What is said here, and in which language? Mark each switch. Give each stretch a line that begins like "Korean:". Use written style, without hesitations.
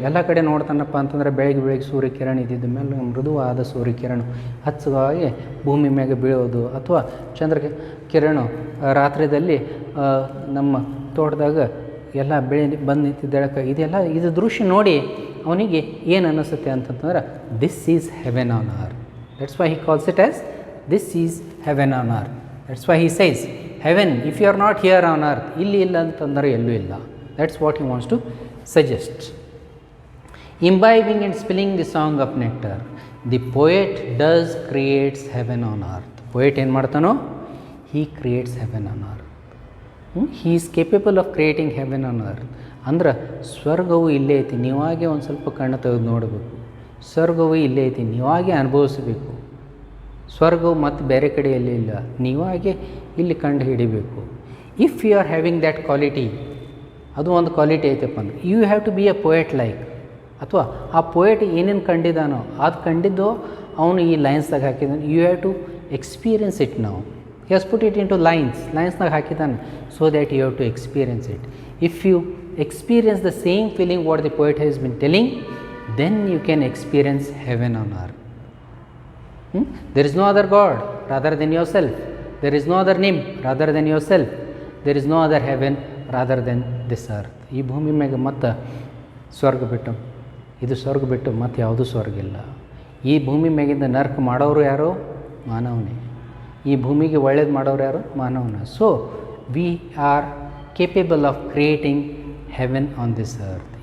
Kannada: ಎಲ್ಲ ಕಡೆ ನೋಡ್ತಾನಪ್ಪ ಅಂತಂದರೆ ಬೆಳಗ್ಗೆ ಸೂರ್ಯಕಿರಣ ಇದ್ದಿದ್ದ ಮೇಲೆ ಮೃದುವಾದ ಸೂರ್ಯಕಿರಣ ಹಚ್ಚಗಾಗಿ ಭೂಮಿ ಮ್ಯಾಗೆ ಬೀಳೋದು, ಅಥವಾ ಚಂದ್ರ ಕಿರಣ ರಾತ್ರಿಯಲ್ಲಿ ನಮ್ಮ ತೋಟದಾಗ ಎಲ್ಲ ಬೆಳೆ ಬಂದು ನಿಂತಿದ್ದಳಕ್ಕೆ ಇದು ದೃಶ್ಯ ನೋಡಿ ಅವನಿಗೆ ಏನು ಅನ್ನಿಸುತ್ತೆ ಅಂತಂತಂದ್ರೆ
English: This is heaven on earth. That's why he calls it as this is heaven on earth. That's why he says heaven if you are not here on earth.
Kannada: ಇಲ್ಲಿ ಇಲ್ಲ ಅಂತಂದರೆ ಎಲ್ಲೂ ಇಲ್ಲ.
English: That's what he wants to suggest. Imbibing and spilling the song of nectar, the poet does creates heaven on earth. Poet
Kannada: ಏನು ಮಾಡ್ತಾನೋ,
English: he creates heaven on earth. He is capable of creating heaven on earth.
Kannada: ಅಂದ್ರೆ ಸ್ವರ್ಗವು ಇಲ್ಲೇ ಐತಿ, ನೀವಾಗೆ ಒಂದು ಸ್ವಲ್ಪ ಕಣ್ಣು ತೆಗೆದು ನೋಡಬೇಕು. ಸ್ವರ್ಗವು ಇಲ್ಲೇ ಐತಿ, ನೀವಾಗೆ ಅನುಭವಿಸಬೇಕು. ಸ್ವರ್ಗವು ಮತ್ತು ಬೇರೆ ಕಡೆಯಲ್ಲಿ ಇಲ್ಲ, ನೀವಾಗೆ ಇಲ್ಲಿ ಕಂಡು ಹಿಡಿಬೇಕು.
English: if you are having that quality,
Kannada: ಅದು ಒಂದು ಕ್ವಾಲಿಟಿ ಐತಪ್ಪ ಅಂದ್ರೆ
English: You have to be a poet like.
Kannada: ಅಥವಾ ಆ ಪೋಯೆಟ್ ಏನೇನು ಕಂಡಿದ್ದಾನೋ ಅದು ಕಂಡಿದ್ದು ಅವನು ಈ ಲೈನ್ಸ್ದಾಗ ಹಾಕಿದ್ದಾನೆ.
English: You have to experience it.
Kannada: ನಾವು
English: he has put it into
Kannada: ಲೈನ್ಸ್ನಾಗ ಹಾಕಿದ್ದಾನೆ,
English: So that you have to experience it. If you experience the same feeling what the poet has been telling, then you can experience heaven on earth. There is no other God rather than yourself. There is no other name rather than yourself. There is no other heaven rather than this earth.
Kannada: ಈ ಭೂಮಿ ಮ್ಯಾಗ ಮತ್ತು ಸ್ವರ್ಗ ಬಿಟ್ಟು, ಇದು ಸ್ವರ್ಗ ಬಿಟ್ಟು ಮತ್ತು ಯಾವುದೂ ಸ್ವರ್ಗ ಇಲ್ಲ. ಈ ಭೂಮಿ ಮ್ಯಾಗಿಂದ ನರ್ಕ ಮಾಡೋರು ಯಾರೋ? ಮಾನವನೇ. ಈ ಭೂಮಿಗೆ ಒಳ್ಳೇದು ಮಾಡೋರು ಯಾರು? ಮಾನವನ.
English: So we are capable of creating heaven on this earth.